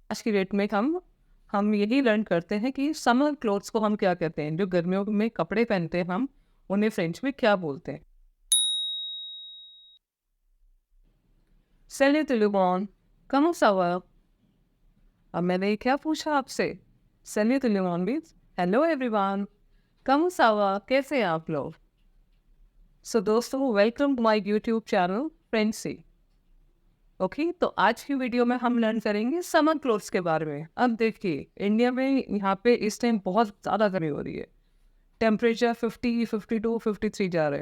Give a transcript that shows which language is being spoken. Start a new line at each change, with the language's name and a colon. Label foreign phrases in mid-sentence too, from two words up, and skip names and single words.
Hindi: आज की डेट में हम यही लर्न करते हैं कि
English: summer clothes
Hindi: को हम क्या कहते हैं। जो गर्मियों में कपड़े पहनते हैं हम उन्हें फ्रेंच में क्या बोलते हैं।
French: Salut tout le monde, comment ça va?
Hindi: अब मैंने क्या पूछा आपसे?
French: Salut tout le monde
English: means hello everyone,
French: comment ça va?
Hindi: कैसे हैं आप लोग? सो दोस्तों,
English: welcome to my YouTube channel
Hindi: फ्रेंडसी। ओके, तो आज की वीडियो में हम लर्न करेंगे
English: summer clothes
Hindi: के बारे में। अब देखिए, इंडिया में यहाँ पे इस टाइम बहुत ज़्यादा गर्मी हो रही है। टेम्परेचर 50, 52, 53 जा रहे हैं।